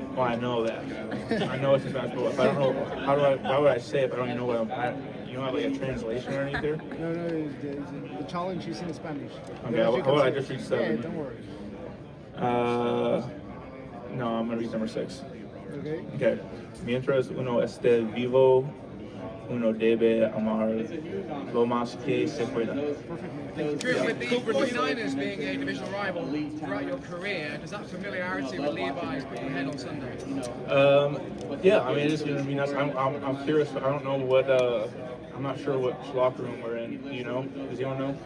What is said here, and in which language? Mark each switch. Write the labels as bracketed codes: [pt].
[en] Well, I know that. I know it's in Spanish, but if I don't know, why would I say it if I don't even know what you don't have like a translation or anything there? No, the challenge is in Spanish. Okay, how about I just read 7? Yeah, don't worry. No, I'm going to read number 6. Okay. Okay. [es] Mientras uno esté vivo, uno debe amar lo más que se pueda. [en] With the 49ers being a divisional rival throughout your career, does that familiarity with Levi's put your head on Sunday? Yeah, I mean, it is going to be nice. I'm curious. I don't know what. I'm not sure what locker room we're in. Do you know? Does anyone know?